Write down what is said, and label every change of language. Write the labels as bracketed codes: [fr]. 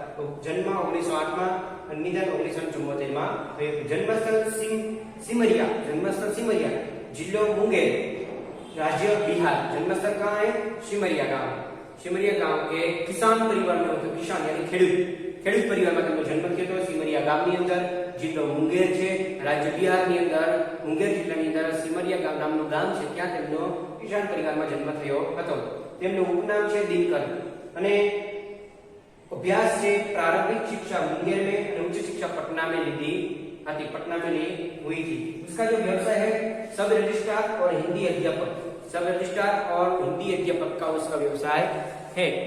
[hi] तो जन्म 1908 में, निधन 1974 में। जन्मस्थल सिमरिया, जिलो मुंगेर, राज्य बिहार। जन्मस्थल कहाँ है, सिमरिया गांव के किसान परिवार में होते, किसान यानी [gu] ખેડૂત પરિવારમાં તેમનો જન્મ થયો હતો સિમરિયા ગામની અંદર। જિલ્લો મુંગેર છે, રાજ્ય બિહારની અંદર મુંગેર જિલ્લાની અંદર સિમરિયા નામનું ગામ છે, ત્યાં તેમનો કિસાન પરિવારમાં જન્મ થયો હતો। તેમનું ઉપનામ છે દિનકર અને [hi] अभ्यास से प्रारंभिक शिक्षा मुंगेर में और उच्च शिक्षा पटना में ली हुई थी। उसका जो व्यवसाय है सब रजिस्ट्रार और हिंदी अध्यापक का उसका व्यवसाय है।